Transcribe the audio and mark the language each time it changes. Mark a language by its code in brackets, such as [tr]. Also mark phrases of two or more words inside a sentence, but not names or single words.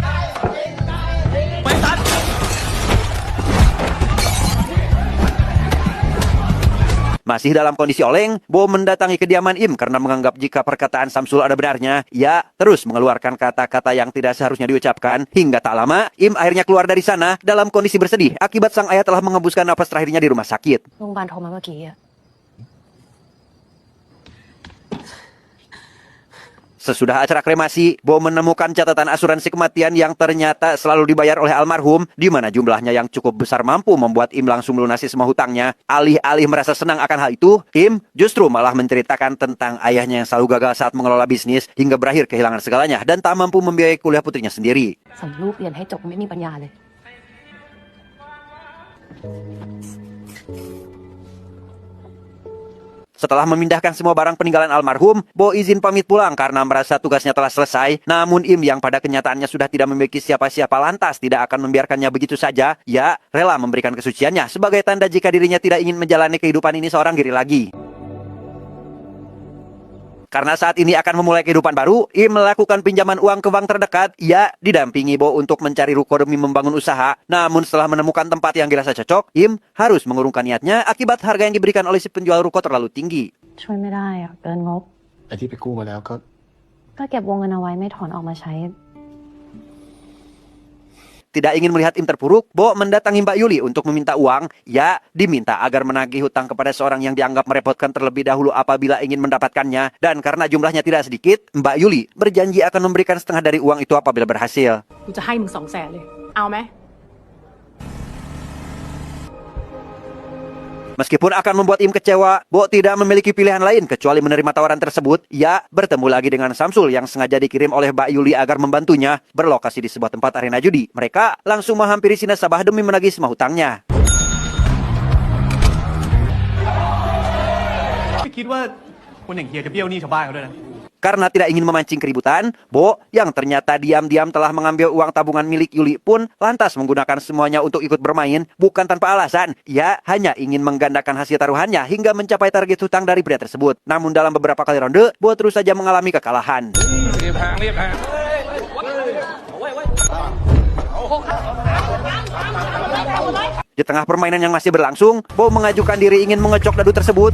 [id] Masih dalam kondisi oleng, Bo mendatangi kediaman Im karena menganggap jika perkataan Samsul ada benarnya. Ia terus mengeluarkan kata-kata yang tidak seharusnya diucapkan. Hingga tak lama, Im akhirnya keluar dari sana dalam kondisi bersedih akibat sang ayah telah mengembuskan napas terakhirnya di rumah sakit. [th] โรงพยาบาลโทรมาเมื่อกี้อะ [id] Sesudah acara kremasi, Bo menemukan catatan asuransi kematian yang ternyata selalu dibayar oleh almarhum, di mana jumlahnya yang cukup besar mampu membuat Im langsung melunasi semua hutangnya. Alih-alih merasa senang akan hal itu, Im justru malah menceritakan tentang ayahnya yang selalu gagal saat mengelola bisnis hingga berakhir kehilangan segalanya dan tak mampu membiayai kuliah putrinya sendiri. [th] ส่งลูกเรียนให้จบไม่มีปัญญาเลย ม [id] Setelah memindahkan semua barang peninggalan almarhum, Bo izin pamit pulang karena merasa tugasnya telah selesai. Namun Im yang pada kenyataannya sudah tidak memiliki siapa-siapa lantas tidak akan membiarkannya begitu saja. Ia rela memberikan kesuciannya sebagai tanda jika dirinya tidak ingin menjalani kehidupan ini seorang diri lagi. Karena saat ini akan memulai kehidupan baru, Im melakukan pinjaman uang ke bank terdekat. Ia didampingi Bo untuk mencari ruko demi membangun usaha. Namun setelah menemukan tempat yang dirasa cocok, Im harus mengurungkan niatnya akibat harga yang diberikan oleh si penjual ruko terlalu tinggi. [th] ช่วยไม่ได้อะเกินงบ ไอ้ที่ไปกู้มาแล้วก็ ก็เก็บวงเงินเอาไว้ไม่ถอนออกมาใช้ [id] Tidak ingin melihat Im terpuruk, Bo mendatangi Mbak Yuli untuk meminta uang. Ia diminta agar menagih hutang kepada seorang yang dianggap merepotkan terlebih dahulu apabila ingin mendapatkannya. Dan karena jumlahnya tidak sedikit, Mbak Yuli berjanji akan memberikan setengah dari uang itu apabila berhasil. [th] กูจะให้มึง200,000เลย เอาไหม [id] Meskipun akan membuat Im kecewa, Bo tidak memiliki pilihan lain kecuali menerima tawaran tersebut. Ia bertemu lagi dengan Samsul yang sengaja dikirim oleh Mbak Yuli agar membantunya berlokasi di sebuah tempat arena judi. Mereka langsung menghampiri si nasabah demi menagih semua hutangnya. [th] ไม่คิดว่าคนอย่างเฮียจะเบี้ยวหนี้ชาวบ้านเขาด้วยนะ [id] Karena tidak ingin memancing keributan, Bo yang ternyata diam-diam telah mengambil uang tabungan milik Yuli pun lantas menggunakan semuanya untuk ikut bermain, bukan tanpa alasan. Ia hanya ingin menggandakan hasil taruhannya hingga mencapai target hutang dari pria tersebut. Namun dalam beberapa kali ronde, Bo terus saja mengalami kekalahan. Di tengah permainan yang masih berlangsung, Bo mengajukan diri ingin mengecok dadu tersebut.